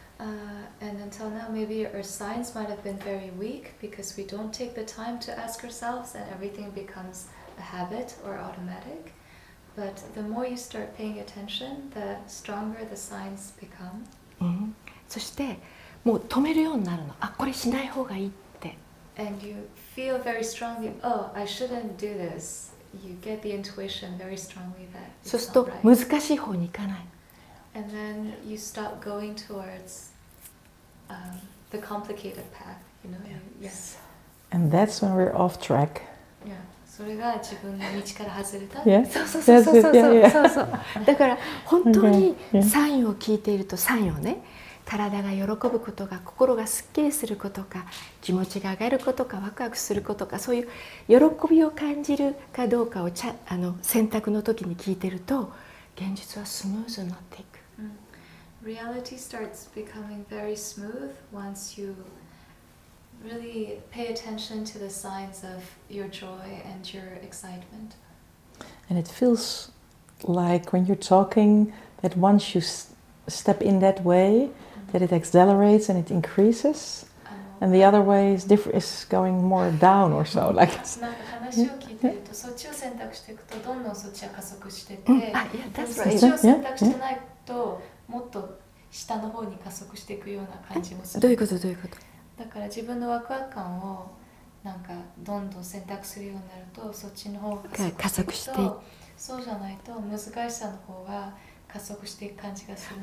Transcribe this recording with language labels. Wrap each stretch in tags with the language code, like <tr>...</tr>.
<en>And until now, maybe our signs might have been very weak because we don't take the time to ask ourselves, and everything becomes a habit or automatic. But the more you start paying attention, the stronger the signs become.</en> <ja>そしてもう止めるようになるの。あ、これしない方がいいって。</ja> <en>And you feel very strongly, oh, I shouldn't do this. You get the intuition very strongly that</en> <ja>そうす</ja> <en>it's</en> <ja>る</ja> <en>not</en> <ja>と</ja> <en>right.</en> <ja>難しい方に行かない。</ja> <en>And then you stop going towards the complicated path, you know? Yes. And that's when we're off track. Yeah.</en> <ja>それが自分の道から外れた。</ja> <en>Yeah.</en> <ja>そうそうそうそうそう</ja> <en>Yeah, yeah.</en> <ja>そうそう。だから本当にサインを聞いていると、サインをね、体が喜ぶことが、心がすっきりすることか、気持ちが上がることか、ワクワクすることか、そういう喜びを感じるかどうかを選択の時に聞いてると、現実はスムーズになっていく。</ja> <en>Reality starts becoming very smooth once you really pay attention to the signs of your joy and your excitement. And it feels like when you're talking that once you step in that way, that it accelerates and it increases, and the other way is going more down or so. Like</en> <ja>なんか話を聞いてると、そっちを選択していくとどんどんそっちが加速してて、そっちを選択してないともっと下の方に加速していくような感じもする。どういうことどういうこと？だから自分のワクワク感をなんかどんどん選択するようになると、そっちの方が加速していくと、そうじゃないと難しさの方が加速していく感じがする。</ja>